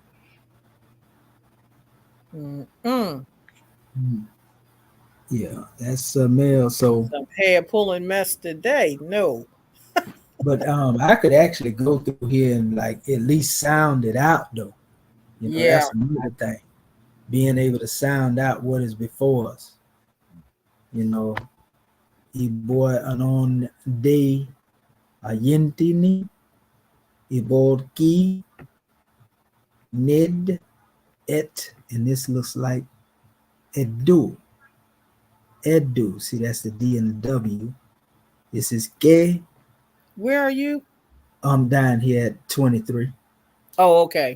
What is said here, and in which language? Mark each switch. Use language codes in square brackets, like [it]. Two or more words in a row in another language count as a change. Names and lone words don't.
[en] Yeah, that's a male. So some hair pulling mess today. No. But I could actually go through here and like at least sound it out though. That's another thing. Being able to sound out what is before us. Iboy anon de ayentini, ibolki, ned, et, and this looks like edu. Edu. See, that's the D and the W. This is gay. Where are you? I'm down here at 23. Oh, okay.